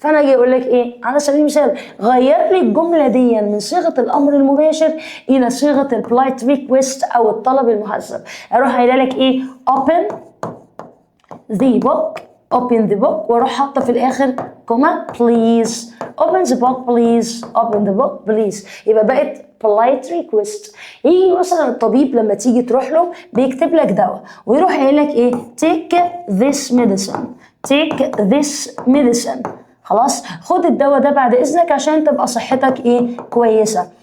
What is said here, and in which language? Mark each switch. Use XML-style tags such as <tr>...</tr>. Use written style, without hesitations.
<ar>فانا اجي اقول لك ايه على سبيل المثال؟ غير لي الجمله دي من صيغه الامر المباشر الى صيغه البلايت ريكويست او الطلب المهذب. اروح قايله لك ايه؟</ar> <en>open the book، open the book،</en> <ar>واروح حاطه في الاخر كوما please.</ar> <en>open the book please، open the book please.</en> <ar>يبقى بقت polite request. يجي مثلا الطبيب لما تيجي تروح له بيكتب لك دواء ويروح قايل لك ايه؟</ar> <en>take this medicine، take this medicine.</en> <ar>خلاص خد الدواء ده بعد اذنك عشان تبقى صحتك ايه؟ كويسه.</ar>